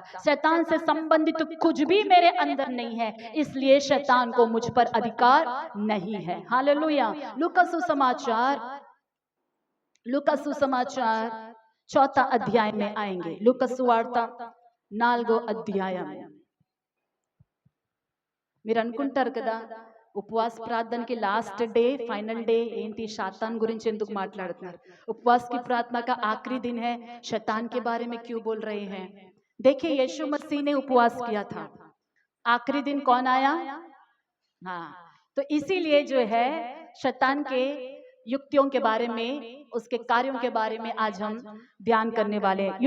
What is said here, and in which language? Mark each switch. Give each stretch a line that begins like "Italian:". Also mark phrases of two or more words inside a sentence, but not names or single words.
Hindi: शैतान से संबंधित कुछ भी मेरे अंदर नहीं है, इसलिए शैतान को मुझ पर अधिकार नहीं है। हालेलुया। लूका सुसमाचार 4 अध्याय में आएंगे। लूका सुवार्ता 4 अध्याय।
Telugu: మీరు అనుకుంటారు కదా, ఉపవాస ప్రార్థనకి
English: last day final day
Telugu: ఏంటి, शैतान గురించి ఎందుకు మాట్లాడుతున్నారు?
Hindi: उपवास की प्रार्थना का आखिरी दिन है, शैतान के बारे में क्यों बोल रहे हैं? देखिए, यीशु मसीह ने उपवास किया था, आखिरी दिन कौन आया? हाँ, तो इसीलिए जो है शैतान के युक्तियों के बारे में, उसके कार्यों के बारे में आज हम ध्यान करने वाले हैं।